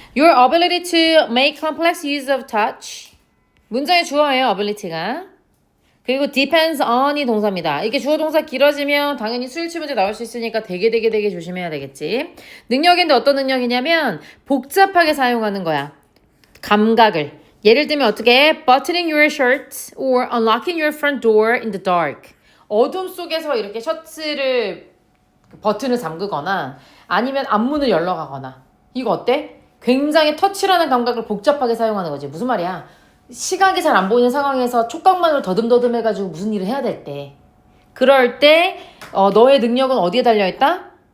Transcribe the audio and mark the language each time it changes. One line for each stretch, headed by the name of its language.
English: Your ability to make complex use of touch.
Korean: 문장의 주어예요, ability가. 그리고 depends on이 동사입니다. 이게 주어 동사 길어지면 당연히 수일치 문제 나올 수 있으니까 되게 조심해야 되겠지. 능력인데 어떤 능력이냐면 복잡하게 사용하는 거야. 감각을. 예를 들면 어떻게 해?
English: Buttoning your shirt or unlocking your front door in the dark.
Korean: 어둠 속에서 이렇게 셔츠를 버튼을 잠그거나 아니면 앞문을 열러가거나. 이거 어때? 굉장히 터치라는 감각을 복잡하게 사용하는 거지. 무슨 말이야? 시각이 잘 안 보이는 상황에서 촉각만으로 더듬더듬 해가지고 무슨 일을 해야 될 때, 그럴 때 너의 능력은 어디에 달려있다?